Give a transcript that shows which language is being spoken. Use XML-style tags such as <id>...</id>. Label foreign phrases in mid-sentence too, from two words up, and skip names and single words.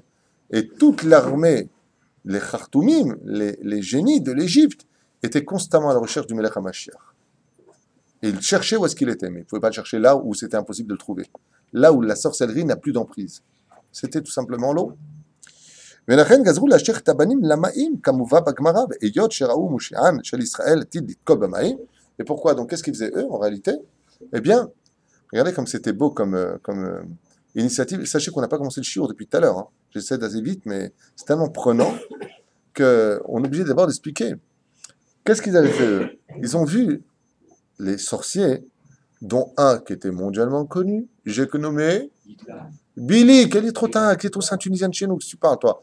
<fr>Et toute l'armée, les Khartoumim, les génies de l'Égypte, étaient constamment à la recherche du</fr> <he>מלך המשיח.</he> <fr>Et ils cherchaient où est-ce qu'il était. Mais ils ne pouvaient pas le chercher là où c'était impossible de le trouver. Là où la sorcellerie n'a plus d'emprise. C'était tout simplement l'eau.</fr> <he>ולכן גזרו להשליך את הבנים למים, כמובא בגמרא, והיות שראו מושיען של ישראל עתיד לתקוע במים.</he> <fr>Et pourquoi? Donc qu'est-ce qu'ils faisaient eux en réalité? Eh bien, regardez comme c'était beau comme initiative. Sachez qu'on n'a pas commencé le shiur depuis tout à l'heure. Hein. J'essaie d'aller vite, mais c'est tellement prenant qu'on est obligé d'abord d'expliquer. Qu'est-ce qu'ils avaient fait eux? Ils ont vu les sorciers, dont un qui était mondialement connu, j'ai nommé Billy, qui est trop saint tunisien de chez nous, que tu parles, toi.</fr>